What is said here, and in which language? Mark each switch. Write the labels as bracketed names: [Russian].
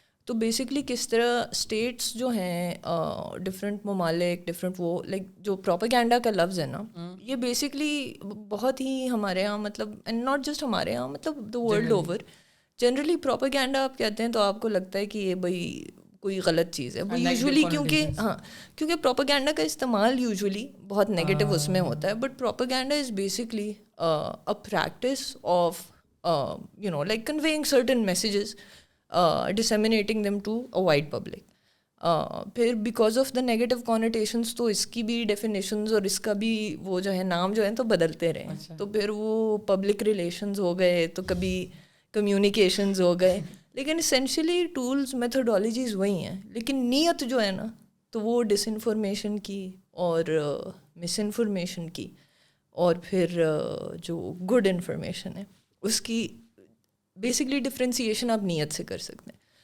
[Urdu] تو بیسکلی کس طرح اسٹیٹس جو ہیں ڈفرینٹ ممالک ڈفرینٹ وہ لائک جو پروپیگینڈا کا لفظ ہے نا, یہ بیسکلی بہت ہی ہمارے یہاں مطلب اینڈ ناٹ جسٹ ہمارے یہاں مطلب the world over generally propaganda آپ کہتے ہیں تو آپ کو لگتا ہے کہ یہ بھائی کوئی غلط چیز ہے یوزولی, کیونکہ پروپیگینڈا کا استعمال یوزولی بہت نیگیٹو اس میں ہوتا ہے. [English] But propaganda is basically a practice of like conveying certain messages, disseminating them to a wide public. [Urdu] پھر بیکاز آف دا نیگیٹو کونوٹیشنس تو اس کی بھی ڈیفینیشنز اور اس کا بھی وہ جو ہے نام جو ہے تو بدلتے رہے. تو پھر وہ پبلک ریلیشنز ہو گئے, تو کبھی کمیونیکیشنز ہو گئے, لیکن اسینشلی ٹولز میتھڈالوجیز وہی ہیں, لیکن نیت جو ہے نا تو وہ ڈس انفارمیشن کی اور مس انفارمیشن کی اور پھر جو گڈ انفارمیشن ہے اس کی بیسکلی ڈفرینسیشن آپ نیت سے کر سکتے ہیں.